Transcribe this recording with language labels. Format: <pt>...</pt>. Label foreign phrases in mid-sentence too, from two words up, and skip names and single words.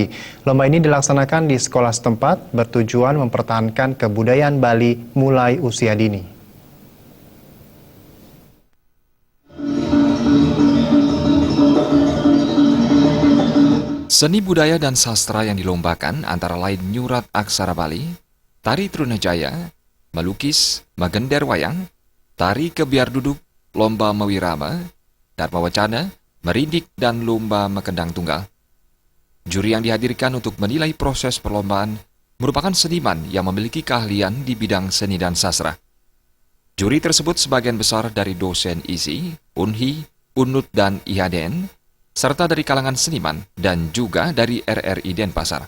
<id>Lomba ini dilaksanakan di sekolah setempat bertujuan mempertahankan kebudayaan Bali mulai usia dini. Seni budaya dan sastra yang dilombakan antara lain nyurat aksara Bali, tari Trunajaya, melukis, magender wayang, tari kebiar duduk, lomba mewirama, dharma wacana, merindik, dan lomba mekendang tunggal. Juri yang dihadirkan untuk menilai proses perlombaan merupakan seniman yang memiliki keahlian di bidang seni dan sastra. Juri tersebut sebagian besar dari dosen ISI, UNHI, UNUT, dan IHDN, serta dari kalangan seniman dan juga dari RRI Denpasar.</id>